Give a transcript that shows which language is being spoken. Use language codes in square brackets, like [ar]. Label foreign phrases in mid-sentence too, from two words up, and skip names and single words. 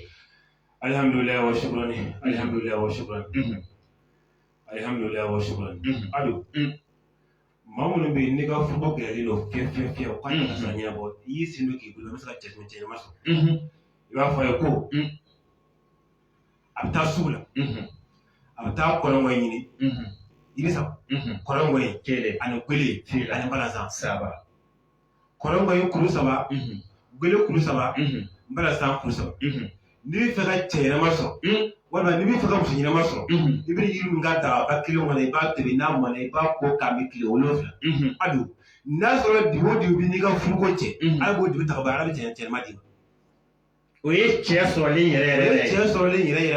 [ar] الحمد لله وشكرا الحمد لله وشكرا الحمد لله وشكرا [bm] alo maa minnu bɛ yen n'i ka furu ko gɛlɛyalen don fiyewu k'a tɛ se ka ɲɛnabɔ i y'i sen don k'i bolo i bɛ se ka cɛ ɲɛnama sɔrɔ i b'a fɔ a ye ko a bɛ taa sugu la a bɛ taa kɔlɔngɔ ɲini i bɛ sa kɔlɔngɔ in kelen ani gwele ani balansan saba kɔlɔngɔ in kuru 3 gwele kuru 3 balansan kuru 3 n'i bɛ fɛ ka cɛ ɲɛnama sɔrɔ walima n'i bɛ fɛ ka muso ɲɛnama sɔrɔ i bɛ yiri min ka dagaba kelen kɔnɔ i b'a tobi n'a mɔna i b'a ko k'a bɛ tile 7 a don n'a sɔrɔ dibi o dibi bɛ n'i ka furuko cɛ ala b'o dibi ta ka bɔ ala bɛ cɛnɛma di ma o ye cɛ sɔrɔlen yɛrɛ